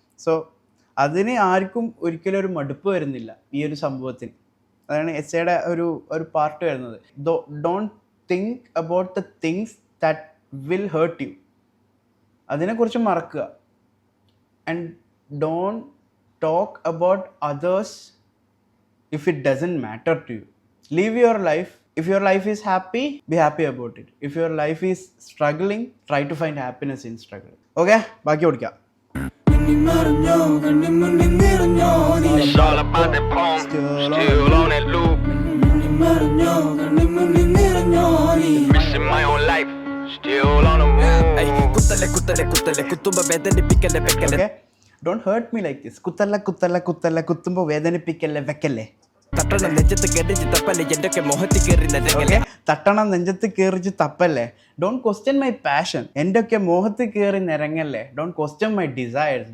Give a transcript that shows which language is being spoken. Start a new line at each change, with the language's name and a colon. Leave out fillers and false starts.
Malayalam: So അതിന് ആർക്കും ഒരിക്കലും ഒരു മടുപ്പ് വരുന്നില്ല ഈ ഒരു സംഭവത്തിന്. അതാണ് എസ്സേയുടെ ഒരു പാർട്ട് വരുന്നത്.
English: Don't think about the things that will hurt you.
Malayalam: അതിനെക്കുറിച്ച് മറക്കുക.
English: And don't talk about others if it doesn't matter to you. Live your life. If your life is happy, be happy about it. If your life is struggling, try to find happiness in struggle.
Malayalam: Okay? ബാക്കി ഓടിക്കാം.
English: It's all about that poem, still on that loop. Missing my own life, still on the move.
Malayalam: കുത്തുമ്പോ വേദനിപ്പിക്കല്ലേ വെക്കല്ലേ.
English: Okay? Don't hurt me like this.
Malayalam: കുത്തല്ല കുത്തുമ്പോ വേദനിപ്പിക്കല്ലേ വെക്കല്ലേ. തട്ടണം നെഞ്ചത്ത് കയറിച്ച് തപ്പല്ലേ എന്റെയൊക്കെ മുഖത്ത് കയറി നിരങ്ങല്ലേ. തട്ടണം നെഞ്ചത്ത് കയറിച്ച് തപ്പല്ലേ.
English: Don't question my passion.
Malayalam: എൻ്റെ ഒക്കെ മോഹത്ത് കയറി നിരങ്ങല്ലേ.
English: Don't question my desires.